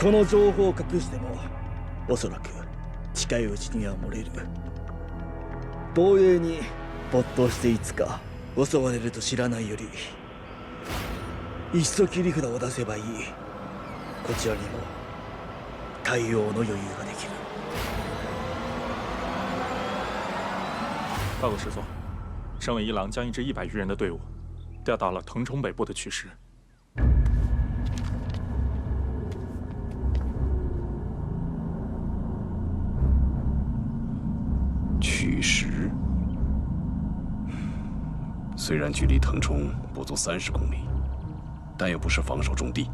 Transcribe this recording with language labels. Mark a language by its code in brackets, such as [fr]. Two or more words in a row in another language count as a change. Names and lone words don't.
[ja] この情報を隠してもおそらく近いうちには漏れる。防衛に没頭していつか襲われると知らないよりいっそ切り札を出せばいい。こちらにも対応の余裕ができる。 [zh] 报告师座，省委一郎将一支100余人的队伍调到了腾冲北部的曲石。曲石虽然距离腾冲不足30公里，但又不是防守重地。